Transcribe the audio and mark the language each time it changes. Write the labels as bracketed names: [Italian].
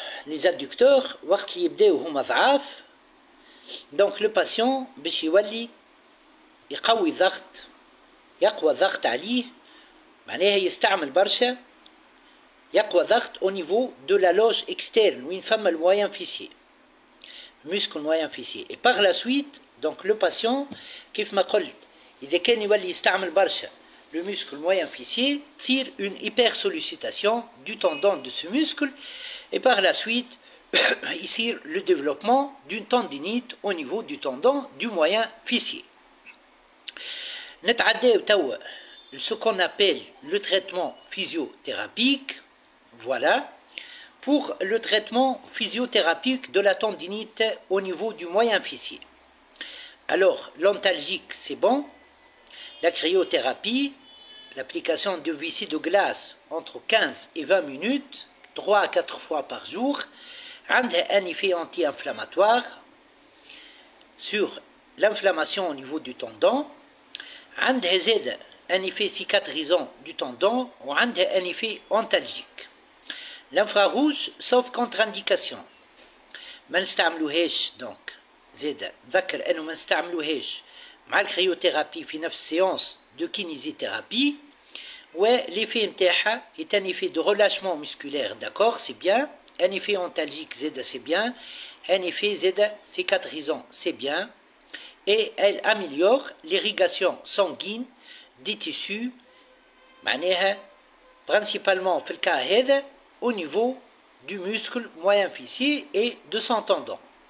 [French] Les adducteurs, [Arabic] وقت اللي يبداو هما ضعاف، [French] donc le patient [Arabic] باش يولي يقوي ضغط، يقوى ضغط عليه، معناها يستعمل برشا، يقوى ضغط [French] au niveau de la loge externe [Arabic] وين فما الموين فيسيي، muscle moyen fessier. [French] Et par la suite, donc le patient, [Arabic] كيف ما قلت، إذا كان يولي يستعمل برشا [French] le muscle moyen fessier, tire une hypersollicitation du tendon de ce muscle, et par la suite, ici le développement d'une tendinite au niveau du tendon du moyen fessier. [Arabic] نتعداو توا [French] ce qu'on appelle le traitement physiothérapique. Voilà. Pour le traitement physiothérapique de la tendinite au niveau du moyen fessier. Alors, l'antalgique, c'est bon. La cryothérapie, l'application de vessie de glace entre 15 et 20 minutes, 3 à 4 fois par jour, a un effet anti-inflammatoire sur l'inflammation au niveau du tendon, a un effet cicatrisant du tendon, ou un effet antalgique. L'infrarouge, sauf contre-indication. [Arabic] ما نستعملوهاش دونك زيادة نذكر انه ما نستعملوهاش مع الكريوثيرابي في نفس [French] séance de kinésithérapie. Ouais, l'effet نتاعها est un effet de relâchement musculaire, d'accord, c'est bien. Un effet antalgique, زيادة, c'est bien. Un effet زيادة cicatrisant, c'est bien. Et elle améliore l'irrigation sanguine des tissus, [Arabic] معناها [French] principalement [Arabic] في الكا هذا [French] au niveau du muscle moyen fessier et de son tendon.